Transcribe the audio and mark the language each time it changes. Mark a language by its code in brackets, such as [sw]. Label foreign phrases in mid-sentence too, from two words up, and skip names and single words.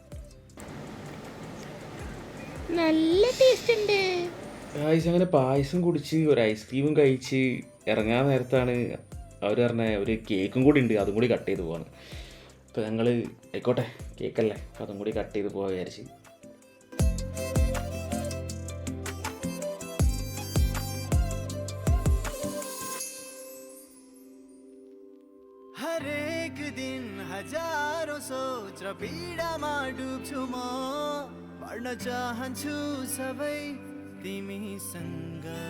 [ml] നല്ല ടേസ്റ്റ് ഉണ്ട്. ഗൈസ് അങ്ങനെ പായസം കുടിച്ച് ഒരു ഐസ്ക്രീമും കഴിച്ച് ഇറങ്ങാൻ നേരത്താണ് അവർ പറഞ്ഞ ഒരു കേക്കും കൂടി ഉണ്ട്, അതും കൂടി കട്ട് ചെയ്ത് പോവാണ്. അപ്പോൾ ഞങ്ങൾ ആയിക്കോട്ടെ കേക്കല്ലേ, അപ്പോൾ അതും കൂടി കട്ട് ചെയ്ത് പോകാൻ വിചാരിച്ച്. [ne] हर एक दिन हजारों सोच र पीडामा डुब्छु म, पढ्न चाहन्छु सबै तिमीसँग।